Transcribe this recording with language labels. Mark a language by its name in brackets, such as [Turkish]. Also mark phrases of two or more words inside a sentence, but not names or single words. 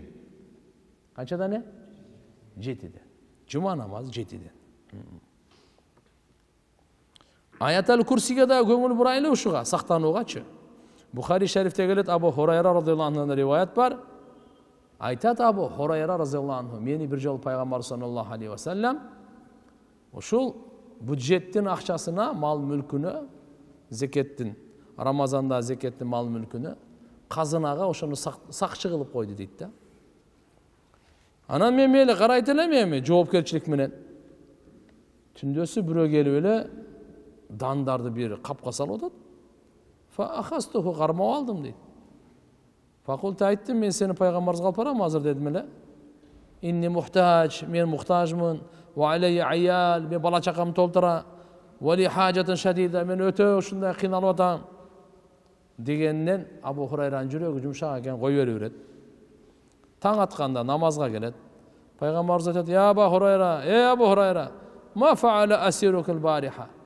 [Kyrgyz] Канчадан? 7ден. Жума намазы 7ден. Аятал Курсиге да көңүл бурайлы ушуга, сактануугачы. Бухари шарифте келет, Абу Хурайра [Arabic] رضي الله عنه [Kyrgyz] риваят бар. Айтат Абу Хурайра [Arabic] رضي الله عنه, [Kyrgyz] мени бир жол пайгамбар [Arabic] صلى الله عليه وسلم [Kyrgyz] ушул бюджеттин акчасына, мал мүлкүнө, зекеттин, Рамазанда зекеттин мал мүлкүнө казынага ошону сакчы кылып койду дейт да. Анан мен мейли карайт элем эми жоопкерчилик менен. Түндөсү бирөө келип эле дандарды бир капка салып атат. Фахастуху кармап алдым дейт. Факулта айттым, мен сени пайгамбарыбызга алып барам азыр дедим эле. [Arabic] إني محتاج, [Kyrgyz] мен мухтажмын. [Arabic] وعلي عيال, [Kyrgyz] мен бала чакам толтура. [Arabic] ولي حاجة شديدة, [Kyrgyz] мен өтө ушундай кыйналып атам. Дегеннен Абу Хурайранын жүрөгү жумшак экен, кой берет. Таң атканда намазга келет. Пайгамбарыбыз айтат: [Arabic] "يا أبا هريرة، أبا هريرة، ما فعل أسيرك البارحة?"